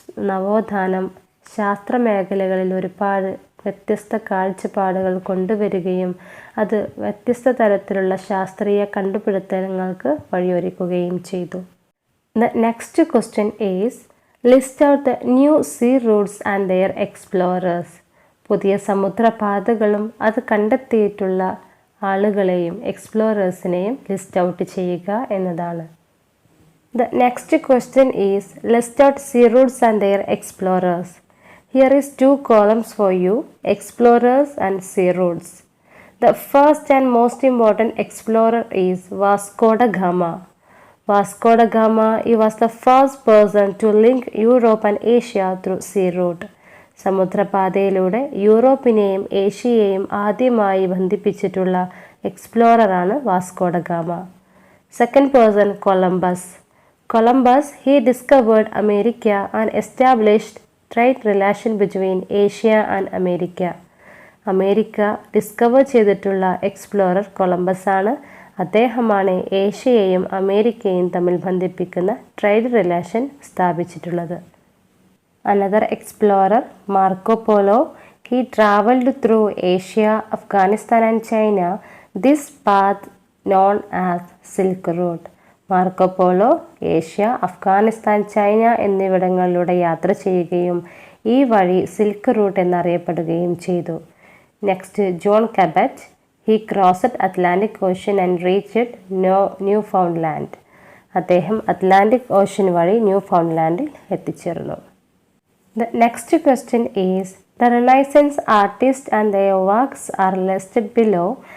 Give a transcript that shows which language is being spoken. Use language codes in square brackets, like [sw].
[ml] നവോത്ഥാനം ശാസ്ത്രമേഖലകളിൽ ഒരുപാട് വ്യത്യസ്ത കാഴ്ചപ്പാടുകൾ കൊണ്ടുവരികയും അത് വ്യത്യസ്ത തരത്തിലുള്ള ശാസ്ത്രീയ കണ്ടുപിടുത്തങ്ങൾക്ക് വഴിയൊരുക്കുകയും ചെയ്തു. [en] The next question is, list out the new sea routes and their explorers. [ml] പുതിയ സമുദ്രപാതകളും അത് കണ്ടെത്തിയിട്ടുള്ള ആളുകളെയും എക്സ്പ്ലോറേഴ്സിനെയും ലിസ്റ്റ് ഔട്ട് ചെയ്യുക എന്നതാണ്. [en] The next question is, list out sea routes and their explorers. Here is 2 columns for you, explorers and sea routes. The first and most important explorer is Vasco da Gama. Vasco da Gama, he was the first person to link Europe and Asia through sea route. [ml] സമുദ്രപാതയിലൂടെ യൂറോപ്പിനെയും ഏഷ്യയെയും ആദ്യമായി ബന്ധിപ്പിച്ചിട്ടുള്ള എക്സ്പ്ലോററാണ് Vasco da Gama. [en] Second person, Columbus. Columbus, he discovered America and established trade relation between Asia and America. [ml] America discover ചെയ്തിട്ടുള്ള explorer Columbus ആണ്. അദ്ദേഹമാണ് ഏഷ്യയെയും അമേരിക്കയും തമ്മിൽ ബന്ധിപ്പിക്കുന്ന trade relation സ്ഥാപിച്ചിട്ടുള്ളത്. [en] Another explorer, Marco Polo, he traveled through Asia, Afghanistan and China. This path known as Silk Route. [ml] Marco polo Asia, Afghanistan, China എന്നിവിടങ്ങളിലൂടെ യാത്ര ചെയ്യുകയും ഈ വഴി സിൽക്ക് റൂട്ട് എന്നറിയപ്പെടുകയും ചെയ്തു. [en] Next, John Cabot, he crossed Atlantic Ocean and reached Newfoundland. [ml] അദ്ദേഹം Atlantic ocean വഴി new ഫൗണ്ട്ലാൻഡിൽ എത്തിച്ചേർന്നു. [en] The next question is, the Renaissance artists and their works are listed below.